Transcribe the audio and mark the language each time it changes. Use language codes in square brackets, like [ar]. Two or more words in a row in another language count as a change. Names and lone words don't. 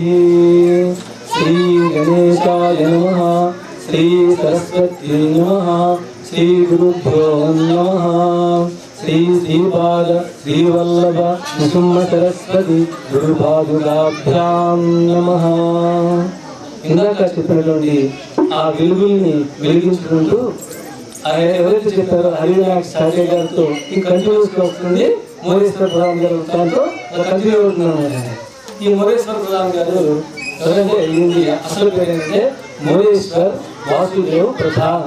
[sa] श्री गणेशाय नमः। श्री सरस्वत्यै नमः। श्री गुरुभ्यो नमः। श्री श्रीपाद श्रीवल्लभ नृसिंह सरस्वती गुरुपादुकाभ्यां नमः। [te] ఇందాక చెప్పినటువంటి ఆ వెలుగుల్ని వెలిగించుకుంటూ ఎవరైతే చెప్పారో హరినాయక్ సాగే గారితో ఈ కంటిన్యూస్గా వస్తుంది మోరేశ్వర ప్రధాన్ గారు దాంతో కంటిన్యూ అవుతున్నాను. ఈ మోరేశ్వర ప్రధాన్ గారు ఎవరంటే ఇది అసలు పేరు ఏంటంటే మోరేశ్వర్ వాసుదేవ్ ప్రధాన్.